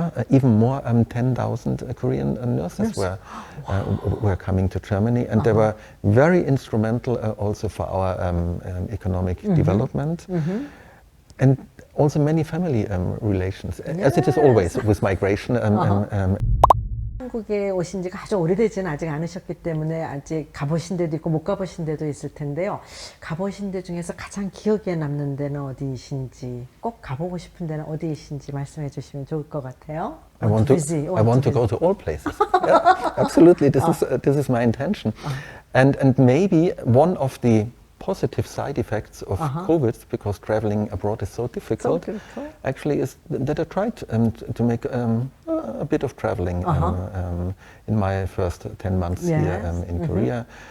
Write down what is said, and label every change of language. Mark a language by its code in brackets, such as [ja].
[en] even more 10,000 Korean nurses were coming to Germany. And they were very instrumental also for our economic development. And also many family relations, as it is always with migration. [ko] 한국에 오신 지가 아주 오래되지는 아직 않으셨기 때문에 아직 가보신 데도 있고 못 가보신 데도 있을 텐데요. 가보신 데 중에서 가장 기억에 남는 데는 어디이신지, 꼭 가보고 싶은 데는 어디이신지 말씀해 주시면 좋을 것 같아요. [en] I want to go to all places. Yeah, absolutely, this is my intention. And maybe one of the positive side effects of COVID, because traveling abroad is so difficult, actually is that I tried to make a bit of traveling in my first 10 months here in Korea.